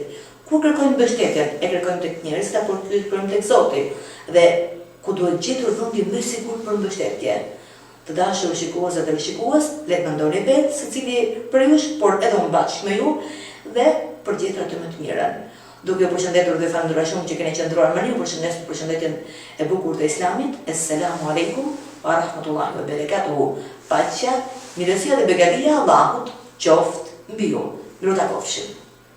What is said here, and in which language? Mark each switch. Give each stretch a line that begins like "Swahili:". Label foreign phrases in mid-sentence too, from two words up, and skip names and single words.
Albanian: Ku kërkojmë mbështetjen, e kërkojmë tek njerëzit apo kërkojmë tek Zoti, dhe ku duhet gjetur vendi më i sigurt për mbështetje. Të dashur shikues dhe shikues, le të mendoni vetë secili për ju, por edhe unë bashkë me ju dhe për gjetur atë më të mirën. Duke ju përshëndetur dhe falenderoj shumë që keni qëndruar me ne, përshëndes për përshëndetjen e bukur të Islamit.
Arabic: السلام عليكم ورحمة الله وبركاته.
Albanian: Paqja, mirësia dhe begatia e Allahut qoftë mbi ju. Miru takofshim.